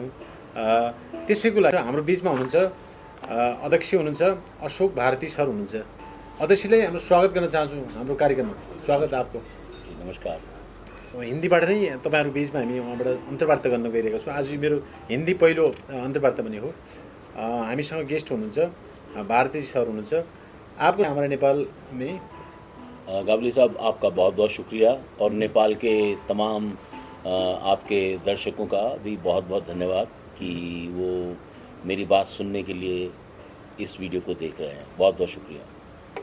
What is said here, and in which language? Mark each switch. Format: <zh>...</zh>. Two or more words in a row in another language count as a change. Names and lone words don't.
<ne>त्यसैको लागि हाम्रो बिचमा हुनुहुन्छ अध्यक्ष हुनुहुन्छ अशोक भारती सर हुनुहुन्छ। अध्यक्षलाई हाम्रो स्वागत गर्न चाहन्छु हाम्रो कार्यक्रममा।</ne> <hi>स्वागत आपको। नमस्कार।</hi> <ne>हिन्दीबाट नै तपाईँहरू बिचमा हामी उहाँबाट अन्तर्वार्ता गर्न गइरहेका छौँ। आज मेरो हिन्दी पहिलो अन्तर्वार्ता पनि हो। हामीसँग गेस्ट हुनुहुन्छ भारती सर हुनुहुन्छ।</ne> <hi>आपको हमारे नेपाल में गावली साहब, आपका बहुत बहुत शुक्रिया और नेपाल के तमाम आपके दर्शकों का भी बहुत बहुत धन्यवाद कि वो मेरी बात सुनने के लिए इस वीडियो को देख रहे हैं। बहुत बहुत शुक्रिया।</hi>